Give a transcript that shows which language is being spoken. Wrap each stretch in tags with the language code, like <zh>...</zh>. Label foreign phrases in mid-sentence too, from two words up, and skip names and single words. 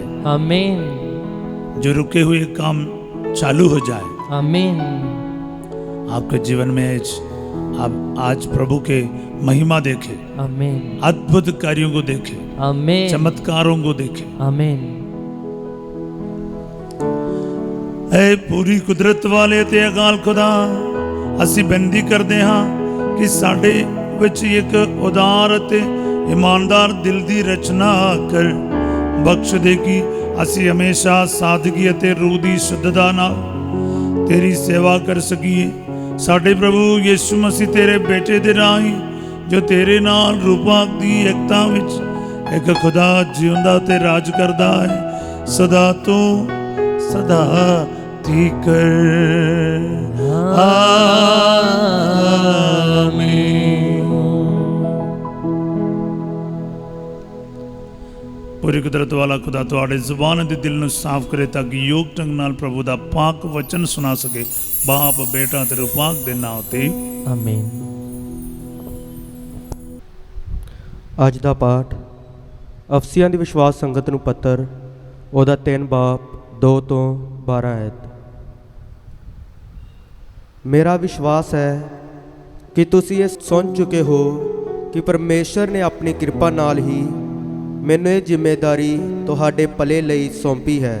<hi>आमीन। जो रुके हुए काम चालू हो जाए। आमीन। आपके जीवन में आप आज प्रभु के महिमा देखे, आमीन। अद्भुत कार्यों को देखे, आमीन। चमत्कारों को देखे। आमीन।</hi> <pa>ਐ ਪੂਰੀ ਕੁਦਰਤ ਵਾਲੇ ਤੇ ਅਕਾਲ ਖੁਦਾ, ਅਸੀ ਬੇਨਤੀ ਕਰਤੇ ਹਾਂ ਕਿ ਸਾਡੇ ਵਿਚ ਇੱਕ ਉਦਾਰ ਤੇ ਈਮਾਨਦਾਰ ਦਿਲ ਦੀ ਰਚਨਾ ਕਰ ਬਖ਼ਸ਼ ਦੇ ਕਿ ਅਸੀ ਹਮੇਸ਼ਾ ਸਾਦਗੀ ਅਤੇ ਰੂਹ ਦੀ ਸ਼ੁੱਧਤਾ ਨਾਲ ਤੇਰੀ ਸੇਵਾ ਕਰ ਸਕੀਏ। ਸਾਡੇ ਪ੍ਰਭੂ ਯਿਸੂ ਮਸੀਹ ਤੇਰੇ ਬੇਟੇ ਦੇ ਰਾਹੀਂ ਜੋ ਤੇਰੇ ਨਾਲ ਰੂਪਾਂ ਦੀ ਏਕਤਾ ਵਿੱਚ ਇੱਕ ਖੁਦਾ ਜਿਉਂਦਾ ਤੇ ਰਾਜ ਕਰਦਾ ਹੈ ਸਦਾ ਤੋਂ ਸਦਾ ਤੀਕਰ। ਪੂਰੀ ਕੁਦਰਤ ਵਾਲਾ ਖੁਦਾ ਤੁਹਾਡੇ ਜ਼ੁਬਾਨ ਦੇ ਦਿਲ ਨੂੰ ਸਾਫ਼ ਕਰੇ ਤਾਕਿ ਯੋਗ ਢੰਗ ਨਾਲ ਪ੍ਰਭੂ ਦਾ ਪਾਕ ਵਚਨ ਸੁਣਾ ਸਕੇ। ਬਾਪ ਬੇਟਾ ਤੇ ਰੂਪਾਕ ਦੇ ਨਾਮ ਤੇ आमीन। ਅੱਜ ਦਾ ਪਾਠ ਅਫਸੀਆਂ ਦੀ ਵਿਸ਼ਵਾਸ ਸੰਗਤ ਨੂੰ ਪੱਤਰ ਉਹਦਾ 3 ਬਾਪ 2 ਤੋਂ 12 ਆਇਤ। ਮੇਰਾ ਵਿਸ਼ਵਾਸ ਹੈ ਕਿ ਤੁਸੀਂ ਇਹ ਸੁਣ ਚੁੱਕੇ ਹੋ ਕਿ ਪਰਮੇਸ਼ਰ ਨੇ ਆਪਣੀ ਕਿਰਪਾ ਨਾਲ ਹੀ ਮੈਨੂੰ ਇਹ ਜ਼ਿੰਮੇਵਾਰੀ ਤੁਹਾਡੇ ਭਲੇ ਲਈ ਸੌਂਪੀ ਹੈ।</pa>